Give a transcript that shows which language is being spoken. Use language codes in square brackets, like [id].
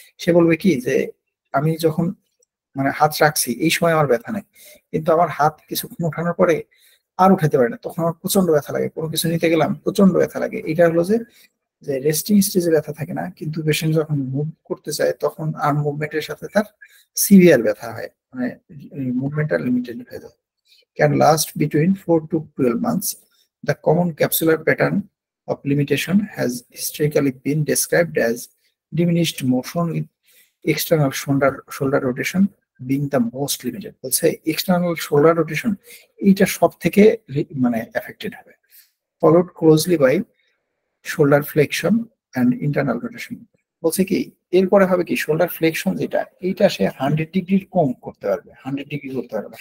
[bn] সে বলবে কি যে আমি যখন মানে হাত রাখছি এই সময় আমার ব্যথা নেই, কিন্তু আমার হাত কিছুক্ষণ ওঠানোর পরে আর উঠাতে পারে না, তখন আমার প্রচন্ড ব্যথা লাগে, কোনো কিছু নিতে গেলাম প্রচন্ড ব্যথা লাগে। এটা হলো যে রেস্টিং স্টেজে ব্যথা থাকে না, কিন্তু পেশেন্ট যখন মুভ করতে চায় তখন আর মুভমেন্টের সাথে তার সিভিয়ার ব্যথা হয়, মানে মুভমেন্টটা লিমিটেড হয়ে যায়। [en] Can last between 4 to 12 months. The common capsular pattern of limitation has historically been described as diminished motion with external shoulder rotation being the most limited. [bn] বলছে এক্সটার্নাল শোল্ডার রোটেশন এইটা সব থেকে মানে এফেক্টেড হবে, [en] followed closely by [bn] shoulder flexion and internal rotation. বলছে কি এরপরে হবে কি, শোল্ডার ফ্লেকশন যেটা, এইটা সে 100 ডিগ্রির কম করতে পারবে, 100 ডিগ্রি করতে পারবে।